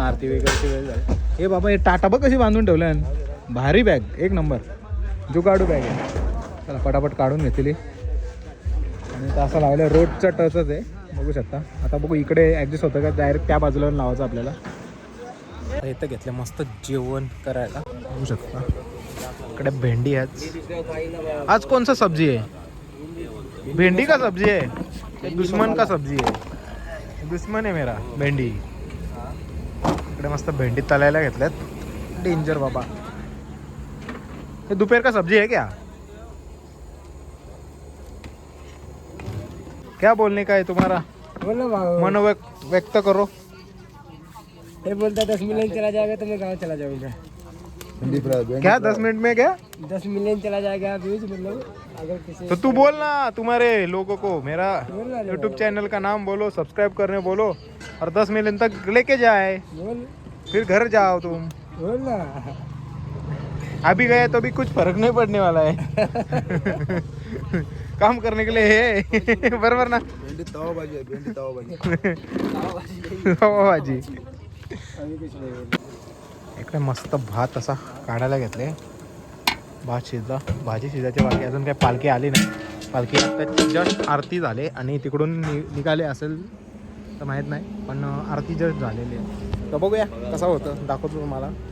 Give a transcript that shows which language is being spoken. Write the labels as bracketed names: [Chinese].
[Marathi] आरती वगैरेची वेळ झाली. हे बाबा हे टाटा बघ कशी बांधून ठेवल्या, भारी बॅग एक नंबर जुगाडू बॅग आहे. चला पटापट काढून घेतली. आणि तर असं लावलं रोडचं टचच आहे बघू शकता. आता बघू इकडे ॲडजस्ट होतं का, डायरेक्ट त्या बाजूला लावायचं आपल्याला. इथं घेतलं मस्त जेवण करायला बघू शकता. इकडे भेंडी आहे. [Hindi] आज कौन सा सब्जी है, भेंडी का सब्जी है, दुश्मन का सब्जी है, दुश्मन है मेरा भेंडी. [Marathi] इकडे मस्त भेंडी तलायला घेतल्यात. डेंजर बाबा. [Hindi] ये दोपहर का सब्जी है क्या, क्या बोलने का है तुम्हारा, मन व्यक्त करो. ये बोलता 10 मिलियन चला जाएगा तो मैं गाँव चला जाऊंगा. क्या 10 मिनट में क्या 10 मिलियन चला जाएगा व्यूज, मतलब अगर किसी तो तू बोल ना तुम्हारे लोगों को, मेरा यूट्यूब चैनल का नाम बोलो, सब्सक्राइब करने बोलो, और 10 मिलियन तक लेके जाए, बोल फिर घर जाओ तुम. बोल ना. अभी गए तो भी कुछ फर्क नहीं पड़ने वाला है. काम करने के लिए है. [Marathi] बरोबर ना. भेंडी तवा भाजी आहे, भेंडी तवा भाजी. तवा भाजी. इकडे मस्त भात असा काढायला घेतले. भात शिजला, भाजी शिजायची बाकी, अजून काही पालखी आली नाही. पालखी आता जस्ट आरती झाले आणि तिकडून निघाले असेल तर माहीत नाही, पण आरती जस्ट झालेली आहे. तर बघूया कसं होतं, दाखवतो तुम्हाला.